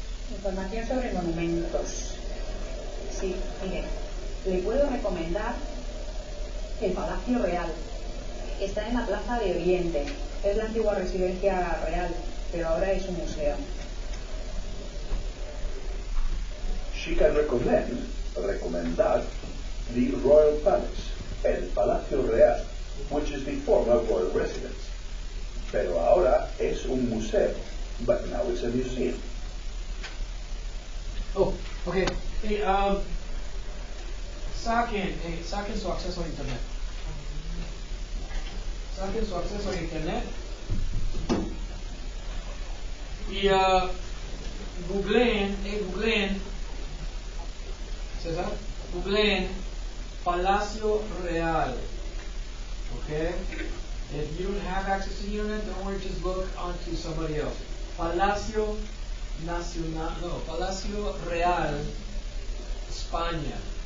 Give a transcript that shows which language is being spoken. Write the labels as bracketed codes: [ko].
[es] Información sobre monumentos. Sí, mire, le puedo recomendar el Palacio Real. Está en la Plaza de Oriente. Es la antigua residencia real, pero ahora es un museo. [en] She can recomendar, the Royal Palace, [es] el Palacio Real, [en] which is the former royal residence. [es] Pero ahora es un museo, [en] but now it's a museum. [es] Oh, okay. Hey, saquen su acceso a internet. Saquen su acceso a internet. Y googleen, César, googleen Palacio Real. Okay? [en] If you don't have access to the internet, don't worry, just look onto somebody else. [es] Palacio Nacional, no, Palacio Real, España.